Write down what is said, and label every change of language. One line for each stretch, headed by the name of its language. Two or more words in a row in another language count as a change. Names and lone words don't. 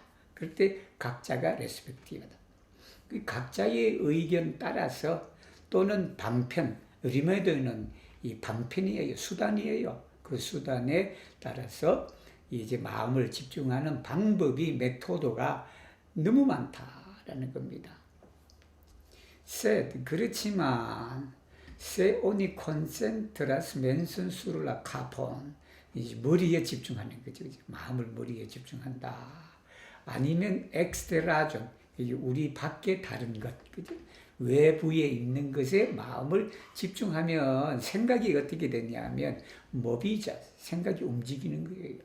Korean: 그럴 때 각자가 레스펙티바다. 그 각자의 의견 따라서 또는 방편, 리메드는 이 방편이에요. 수단이에요. 그 수단에 따라서 이제 마음을 집중하는 방법이 메토드가 너무 많다라는 겁니다.
Esperanto: 그렇지만 se oni concentras mensun sur la capon,
Korean: 이제 머리에 집중하는 거죠. 마음을 머리에 집중한다. 아니면 exterajon, 우리 밖에 다른 것, 그죠? 외부에 있는 것에 마음을 집중하면 생각이 어떻게 되냐면 모비자, 생각이 움직이는 거예요.